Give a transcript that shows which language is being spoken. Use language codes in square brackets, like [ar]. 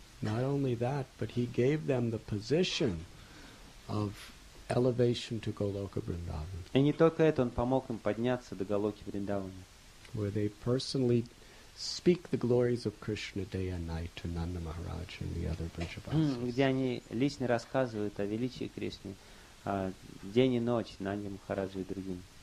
[en] Not only that, but he gave them the position of elevation to Goloka Vrindavan, [ru] И не только это, он помог им подняться до Галоки Вриндавана, [en] where they personally speak the glories of Krishna day and night to Nanda Maharaj and the other Brajavasis. [ru] где они лично рассказывают о величии Кришны день и ночь Нанде Махараджу и другим.